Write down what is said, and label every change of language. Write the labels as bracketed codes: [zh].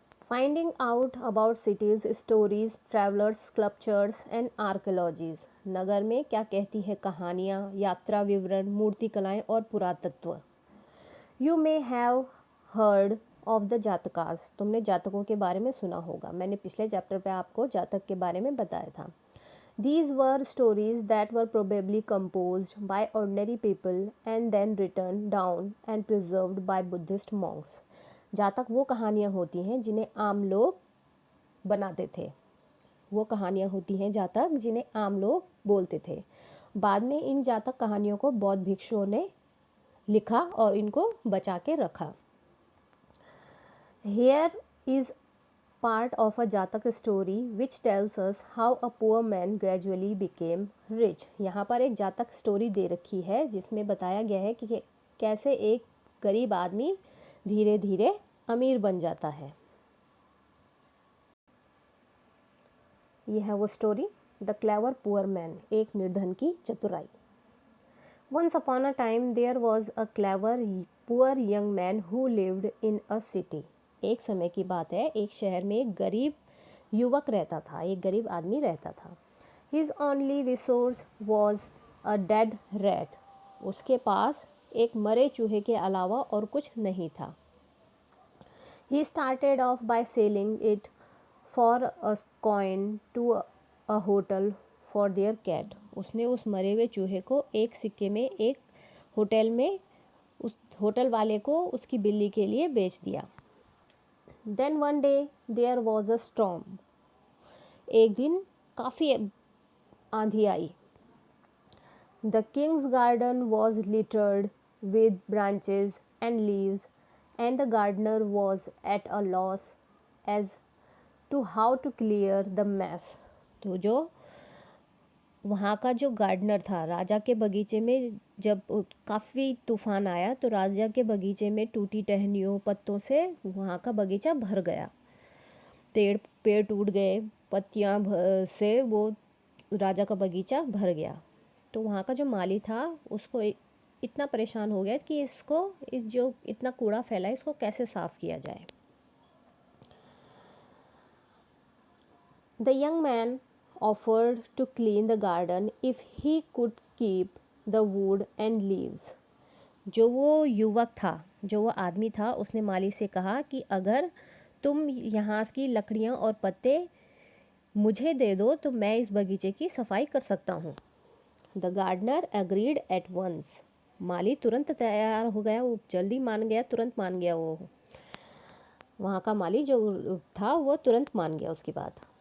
[en] Finding out about cities, stories, travellers, sculptures and archaeologies. [hi] नगर में क्या कहती है कहानियाँ, यात्रा विवरण, मूर्तिकलाएँ और पुरातत्व। [en] You may have heard of the Jatakas. [hi] तुमने जातकों के बारे में सुना होगा, मैंने पिछले चैप्टर पे आपको जातक के बारे में बताया था। [en] These were stories that were probably composed by ordinary people and then written down and preserved by Buddhist monks. [hi] जातक वो कहानियाँ होती हैं जिन्हें आम लोग बनाते थे। वो कहानियाँ होती हैं जातक जिन्हें आम लोग बोलते थे। बाद में इन जातक कहानियों को बौद्ध भिक्षुओं ने लिखा और इनको बचा के रखा। [en] Here is part of a Jataka story which tells us how a poor man gradually became rich. [hi] यहाँ पर एक जातक स्टोरी दे रखी है जिसमें बताया गया है कि कैसे एक गरीब आदमी धीरे धीरे अमीर बन जाता है। यह है वो story, [en] the clever poor man, [hi] एक निर्धन की चतुराई। [en] Once upon a time there was a clever poor young man who lived in a city. [hi] एक समय की बात है, एक शहर में एक गरीब युवक रहता था, एक गरीब आदमी रहता था। [en] His only resource was a dead rat. [hi] उसके पास एक मरे चूहे के अलावा और कुछ नहीं था। [en] He started off by selling it for a coin to a hotel for their cat. [hi] उसने उस मरे हुए चूहे को एक सिक्के में एक होटल में उस होटल वाले को उसकी बिल्ली के लिए बेच दिया। [en] Then one day there was a storm. [hi] एक दिन काफ़ी आंधी आई। [en] The king's garden was littered with branches and leaves, and the gardener was at a loss as to how to clear the mess. [hi] तो जो वहाँ का जो गार्डनर था, राजा के बगीचे में जब काफ़ी तूफान आया तो राजा के बगीचे में टूटी टहनियों पत्तों से वहाँ का बगीचा भर गया। पेड़ टूट गए, पत्तियाँ से वो राजा का बगीचा भर गया। तो वहाँ का जो माली था उसको इतना परेशान हो गया कि इस जो इतना कूड़ा फैला है इसको कैसे साफ़ किया जाए। [en] The young man offered to clean the garden if he could keep the wood and leaves. [hi] जो वो युवक था, जो वो आदमी था, उसने माली से कहा कि अगर तुम यहाँ की लकड़ियाँ और पत्ते मुझे दे दो तो मैं इस बगीचे की सफाई कर सकता हूँ। [en] The gardener agreed at once. [hi] माली तुरंत तैयार हो गया, वो जल्दी मान गया, तुरंत मान गया। वो वहाँ का माली जो था वो तुरंत मान गया उसकी बात।